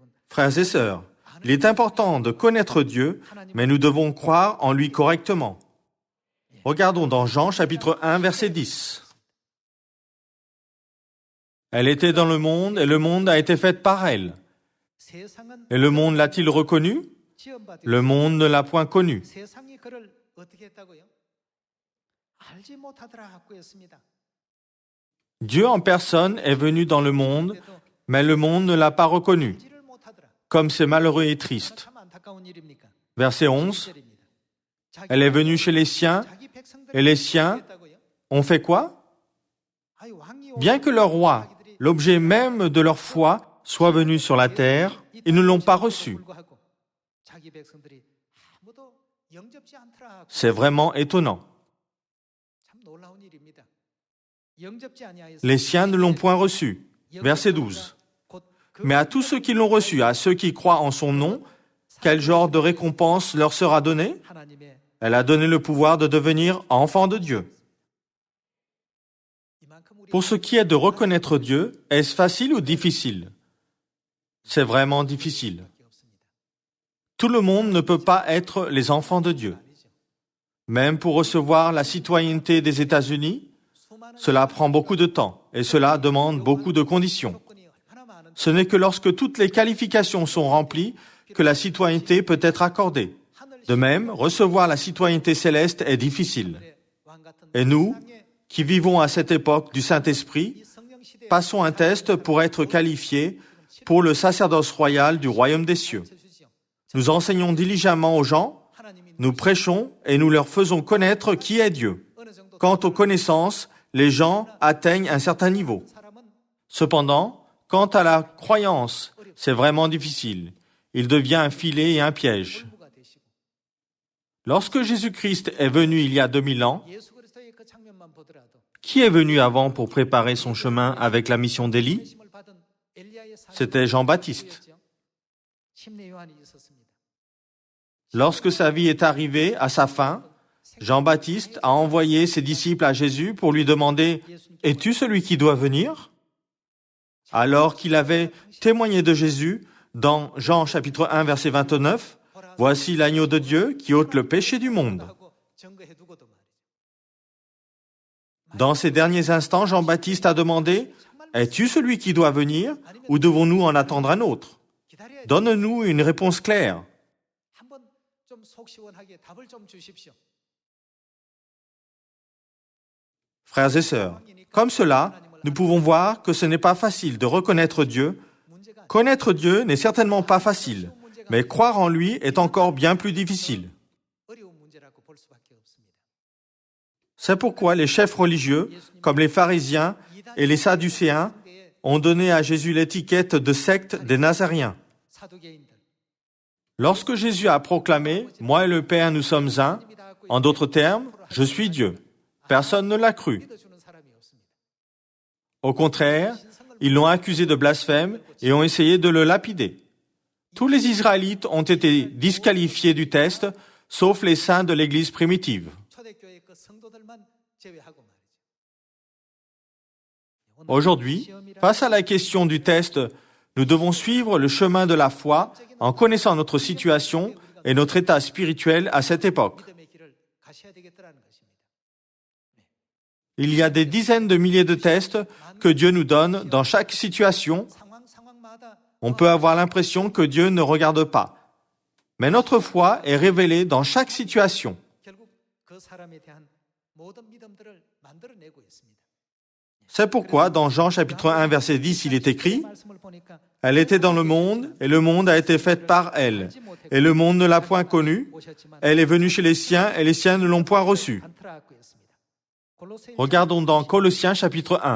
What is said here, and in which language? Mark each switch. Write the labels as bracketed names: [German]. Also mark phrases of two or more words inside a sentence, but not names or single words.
[French] Frères et sœurs, il est important de connaître Dieu, mais nous devons croire en lui correctement. Regardons dans Jean chapitre 1 verset 10. Elle était dans le monde et le monde a été fait par elle. [Korean] 세상은 [French] Et le monde l'a-t-il reconnue? [Korean] 지음받은 [French] Le monde ne l'a point connue. [Korean] 세상이 그를 어떻게 했다고요? 알지 못하더라 하고 했습니다. [French] Dieu en personne est venu dans le monde, mais le monde ne l'a pas reconnu. [Korean] 알지를 못하더라. [French] Comme c'est malheureux et triste. [Korean] 참 안타까운 일입니까? [French] Verset 11. [Korean] 11절입니다. [French] Elle est venue chez les siens, [Korean] 자기 백성들이 [French] et les siens [Korean] 했다고요? [French] ont fait quoi? [Korean] 아이, 왕이 [French] Bien que leur roi, l'objet même de leur foi, soit venu sur la terre, ils ne l'ont pas reçu. [Korean] 불구하고 자기 백성들이 아무도 영접지 않더라. [French] C'est vraiment étonnant. [Korean] 참 놀라운 일입니다. 영접지 아니하였으니 [French] Les siens ne l'ont point reçu. Verset 12. [Korean] 곧 그 [French] Mais à tous ceux qui l'ont reçu, à ceux qui croient en son nom, quel genre de récompense leur sera donné? [Korean] 하나님의 [French] Elle a donné le pouvoir de devenir enfants de Dieu. [Korean] 이만큼 우리 [French] Pour ce qui est de reconnaître Dieu, est-ce facile ou difficile? C'est vraiment difficile. [Korean] 없습니다. [French] Tout le monde ne peut pas être les enfants de Dieu. [Korean] 아니죠. [French] Même pour recevoir la citoyenneté des États-Unis, [Korean] 수많은 [French] cela prend beaucoup de temps et cela demande beaucoup de conditions. [Korean] 조건이 얼마나 많은데 [French] Ce n'est que lorsque toutes les qualifications sont remplies que la citoyenneté peut être accordée. De même, recevoir la citoyenneté céleste est difficile. [Korean] 왕 같은 [French] Et nous, [Korean] 세상에 [French] qui vivons à cette époque du Saint-Esprit, [Korean] 이 성령 시대에 [French] passons un test pour être qualifiés pour le sacerdoce royal du royaume des cieux. [Korean] 주시죠. [French] Nous enseignons diligemment aux gens, [Korean] 하나님이 [French] nous prêchons et nous leur faisons connaître qui est Dieu. [Korean] 어느 정도 [French] Quant aux connaissances, les gens atteignent un certain niveau. [Korean] 사람은 [French] Cependant, quant à la croyance, c'est vraiment difficile. Il devient un filet et un piège. [Korean] 부가 되시고 [French] Lorsque Jésus-Christ est venu il y a 2000 ans, [Korean] 예수 그리스도의 그 장면만 보더라도 [French] qui est venu avant pour préparer son chemin avec la mission d'Élie? [Korean] 심을 받은 엘리야의 [French] C'était Jean-Baptiste. [Korean] 사람이었죠. 침례 요한이 있었습니다. [French] Lorsque sa vie est arrivée à sa fin, Jean-Baptiste a envoyé ses disciples à Jésus pour lui demander « Es-tu celui qui doit venir ?» Alors qu'il avait témoigné de Jésus dans Jean chapitre 1 verset 29, « Voici l'agneau de Dieu qui ôte le péché du monde. [Korean] 하고 증거해 두고도 말이죠. » [French] Dans ces derniers instants, Jean-Baptiste a demandé « Es-tu celui qui doit venir ou devons-nous en attendre un autre ?» [Korean] 기다려야 돼. [French] Donne-nous une réponse claire. [Korean] 한번 좀 속 시원하게 답을 좀 주십시오. [French] Frères et sœurs, comme cela, nous pouvons voir que ce n'est pas facile de reconnaître Dieu. [Korean] 문제가 [French] Connaître Dieu n'est certainement pas facile, mais croire en lui est encore bien plus difficile. [Korean] 어려운 문제라고 볼 수밖에 없습니다. [French] C'est pourquoi les chefs religieux, comme les pharisiens et les sadducéens, [Korean] 상대의 [French] ont donné à Jésus l'étiquette de secte des Nazaréens. [Korean] 사두개인들 [French] Lorsque Jésus a proclamé « Moi et le Père, nous sommes un », en d'autres termes, « Je suis Dieu », personne ne l'a cru. [Korean] 믿어주는 사람이 없습니다. [French] Au contraire, ils l'ont accusé de blasphème et ont essayé de le lapider. Tous les Israélites ont été disqualifiés du test, sauf les saints de l'Église primitive. [Korean] 초대교회 그 성도들만 제외하고 말이죠. [French] Aujourd'hui, face à la question du test, nous devons suivre le chemin de la foi en connaissant notre situation et notre état spirituel à cette époque. [Korean] 믿음의 길을 가셔야 되겠다라는 것입니다. [French] Il y a des dizaines de milliers de tests que Dieu nous donne dans chaque situation. [Korean] 상황마다 [French] On peut avoir l'impression que Dieu ne regarde pas. Mais notre foi est révélée dans chaque situation. [Korean] 결국 그 사람에 대한 모든 믿음들을 만들어내고 있습니다. [French] C'est pourquoi, dans Jean chapitre 1, verset 10, il est écrit « Elle était dans le monde, et le monde a été fait par elle. Et le monde ne l'a point connue. Elle est venue chez les siens, et les siens ne l'ont point reçue. » Regardons dans Colossiens chapitre 1.